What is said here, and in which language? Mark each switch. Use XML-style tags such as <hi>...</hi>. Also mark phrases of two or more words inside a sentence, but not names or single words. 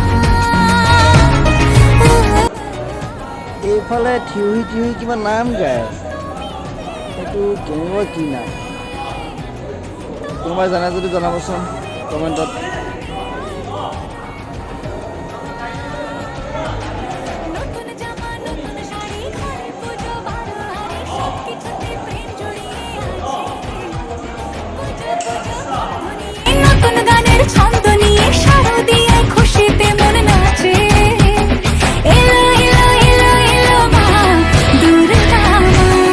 <as>এইফালে থিয়হি থিয়হি কিবা নাম গাই আছে, সেইটো কেনেকুৱা কি নাম? কোনোবাই জানে যদি জনাবচোন কমেণ্টত।</as> <bn>নতুন জামা নতুন শাড়ি ঘরে পুজো বারোয়ারি সবকিছুতে প্রেম জড়িয়ে আছে। পুজো পুজো গন্ধ নিয়ে নতুন গানের ছন্দ নিয়ে শারদিয়ায় খুশিতে মন নাচে। এলো এলো এলো এলো মা দুর্গা মা।</bn>